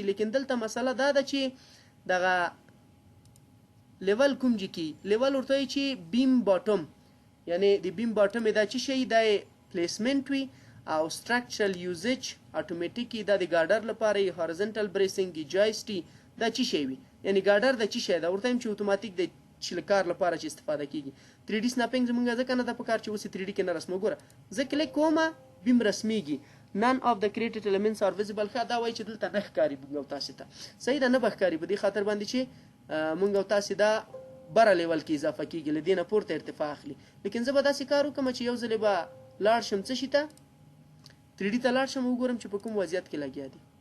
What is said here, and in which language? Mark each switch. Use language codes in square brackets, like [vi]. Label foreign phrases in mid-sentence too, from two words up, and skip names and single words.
[ps] لیکن دلته مسله دا ده چې دغه لیول کوم ځای کې لیول ورته وایي چې [en] beam bottom [ps] یعنې د [en] beam bottom [ps] دا څه شی دا پلیسمنټ وي او [en] structural usage automatic [ps] دا د ګارډر لپاره [en] horizontal bracing [ps] جایسټي دا څه شی وي یعنې ګارډر د څه شی دا ورته وایم چې اتوماتیک د کار لپاره چې استفاده کیږي. 3D سناپینګ زموږ ځکه نه ده په کار چې اوس 3D کې نه رسمو. ګوره زه کلیک کوم بیم رسمیږي. [en] none of the created elements are visible. [ps] ښه دا وایي چې دلته نه ښکاري موږ او تاسې ته صحیح ده نه به ښکاري په دې خاطر باندې چې موږ او تاسې دا بره لیول کې اضافه کیږي له دې نه پورته ارتفاع اخلي. لیکن زه به داسې کار وکړم چې یو ځلې به لاړ شم څه شي ته 3D ته لاړ شم وګورم چې په کوم وضعیت کې لګیا دي.